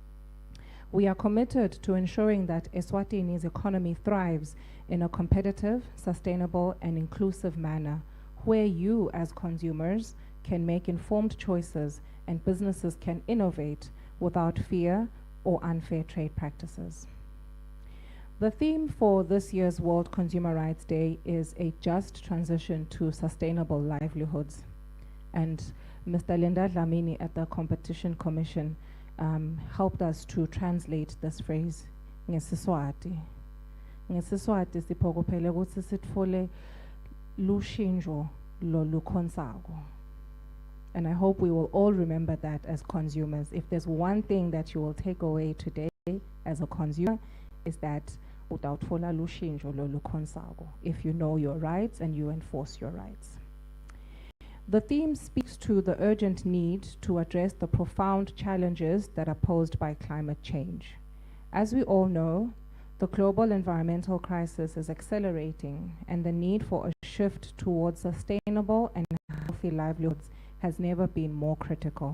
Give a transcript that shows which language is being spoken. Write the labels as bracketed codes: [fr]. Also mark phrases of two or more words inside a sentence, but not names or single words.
[en] We are committed to ensuring that Eswatini's economy thrives in a competitive, sustainable, and inclusive manner, where you as consumers can make informed choices and businesses can innovate without fear or unfair trade practices. The theme for this year's World Consumer Rights Day is a just transition to sustainable livelihoods. And Mr. Linda Dlamini at the Competition Commission helped us to translate this phrase ngesiswati. [ss] Ngesiswati siphokophele ukuthi sitfole lushinjo lolukhonsako. [en] And I hope we will all remember that as consumers. If there's one thing that you will take away today as a consumer, is that [ss] utawutfola lushinjo lolukhonsako, [en] if you know your rights and you enforce your rights. The theme speaks to the urgent need to address the profound challenges that are posed by climate change. As we all know, the global environmental crisis is accelerating, and the need for a shift towards sustainable and healthy livelihoods has never been more critical.